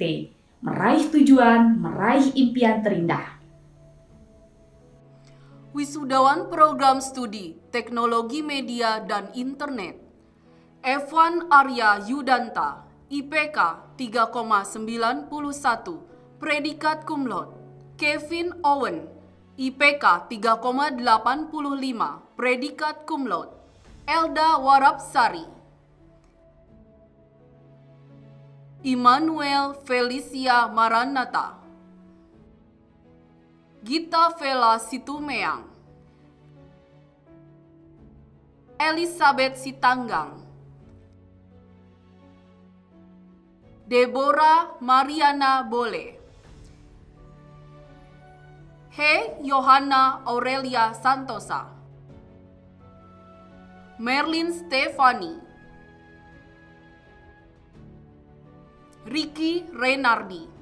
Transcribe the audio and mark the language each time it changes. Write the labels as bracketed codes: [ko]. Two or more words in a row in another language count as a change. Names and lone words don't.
[id] Meraih tujuan, meraih impian terindah. Wisudawan Program Studi Teknologi Media dan Internet, Evan Arya Yudanta, IPK 3,91, predikat [la] cum laude. [id] Kevin Owen, IPK 3,85, predikat [la] cum laude. [id] Elda Warapsari, Immanuel Felicia Maranatha, Gita Vela Situmeang, Elizabeth Sitanggang, Deborah Mariana Bole, He Yohana Aurelia Santosa, Merlin Stefani, Ricky Renardi.